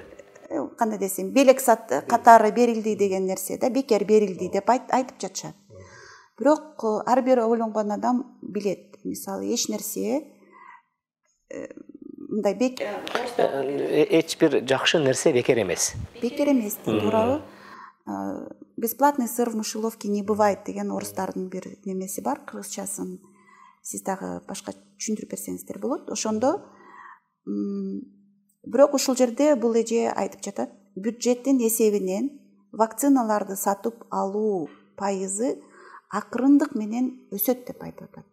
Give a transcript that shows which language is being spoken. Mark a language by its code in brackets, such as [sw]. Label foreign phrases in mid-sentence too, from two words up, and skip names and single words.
[ky] Кандай десем, белек катары берилди деген нерсе да, бекер берилди деп айтып жатышат. Бирок ар бир ойлонгон адам билет. Мисалы, эч нерсе мындай эч бир жакшы нерсе бекер эмес. Бекер эмес, туурабы? [ru] Бесплатный сыр в мышеловке не бывает [ky] деген орустардын бир немеси бар, кыргызчасын. Сиз дагы башка түшүндүрүп берсеңиздер болот. Ошондо бирок ушул жерде бул эже айтып жатат, бюджеттин эсебинен вакциналарды сатып алуу пайызы акырындык менен өсөт деп айтып атат.